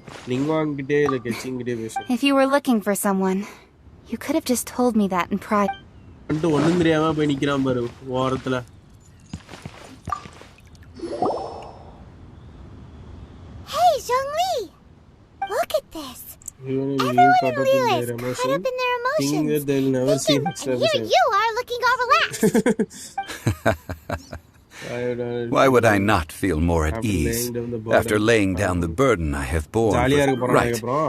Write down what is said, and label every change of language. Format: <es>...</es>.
<ta>Ningguang கிட்டே இல்ல Catching கிட்டே பேசணும்.</ta> <en>If you were looking for someone, you could have just told me that in private.</en> <ta>வந்து ஒண்ணும் தெரியாம போய் நிக்கறான் பாரு ஓரத்துல.</ta> <en>Hey, Zhongli! Look at this. Everyone in Liyue is caught up in their emotions, thinking that they'll never see next and episode. here you are looking all relaxed. Why would I not feel more at ease after laying down the burden I have borne? Right.</en>